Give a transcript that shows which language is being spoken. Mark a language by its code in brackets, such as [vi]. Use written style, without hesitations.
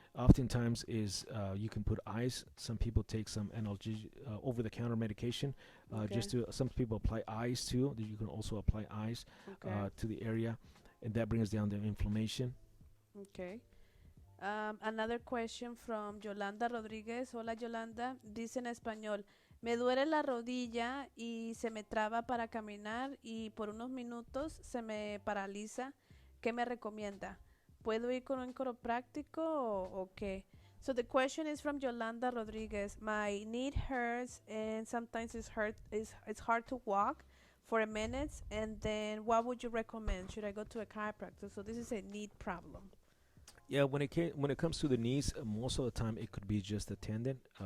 [en] oftentimes is you can put ice. Some people take some over-the-counter medication. Okay. Some people apply ice too. You can also apply ice Okay. to the area, and that brings down the inflammation. Okay. Another question from Yolanda Rodríguez. [es] Hola Yolanda, dice en español, me duele la rodilla y se me traba para caminar y por unos minutos se me paraliza. ¿Qué me recomienda? ¿Puedo ir con un quiropráctico o qué? [en] So the question is from Yolanda Rodríguez. My knee hurts and sometimes it's hard to walk for a minute, and then what would you recommend? Should I go to a chiropractor? So this is a knee problem. Yeah, when it comes to the knees, most of the time it could be just a tendon.